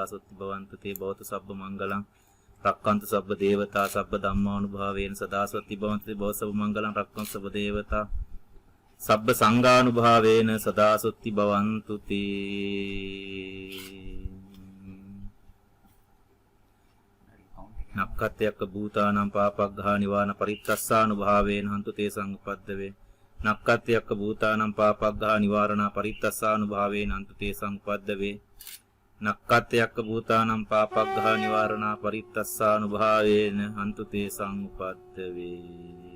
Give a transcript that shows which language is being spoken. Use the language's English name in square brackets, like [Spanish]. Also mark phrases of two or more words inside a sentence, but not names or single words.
[Pali] සොත්ති භවන්තු තේ භවතු සබ්බ මංගලං රක්칸තු සබ්බ දේවතා සබ්බ ධම්මානුභාවේන සදා සොත්ති භවන්තු තේ භවතු සබ්බ මංගලං රක්칸තු සබ්බ දේවතා සබ්බ සංඝානුභාවේන සදා සොත්ති භවන්තු තේ නක්ඛත්‍යක භූතානම් පාපග්ඝා නිවාන පරිත්තස්සානුභාවේන හන්තු තේ සංපද්දවේ නක්ඛත්‍යක භූතානම් පාපග්ඝා නිවාරණ පරිත්තස්සානුභාවේන හන්තු තේ සංපද්දවේ නක්ඛත්‍යක භූතානම් පාපග්ඝා නිවාරණ පරිත්තස්සානුභාවේන හන්තු තේ සංපද්දවේ.